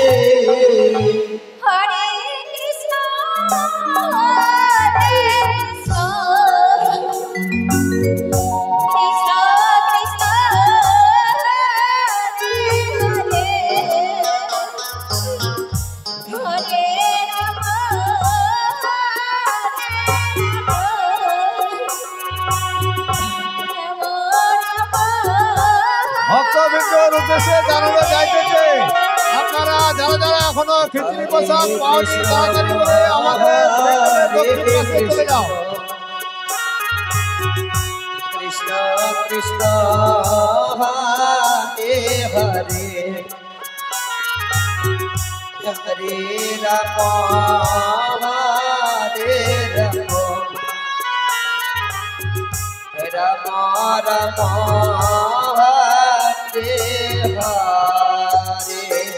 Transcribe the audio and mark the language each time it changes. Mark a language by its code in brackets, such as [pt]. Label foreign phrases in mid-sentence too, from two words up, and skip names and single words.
[sa] Hare Krishna Hare Krishna Krishna Krishna Hare Rama [bn] ভক্তবৃন্দের উদ্দেশ্যে জানানো যাইতেছে, আপনারা যারা যারা এখনো খিচুড়ি প্রসাদ পাওনি তাড়াতাড়ি করে আমাদের প্যান্ডেলের দক্ষিণ পাশে চলে যাও। [sa] Krishna Krishna Hare Hare Hare Rama Hare Rama Rama Rama Hare Hare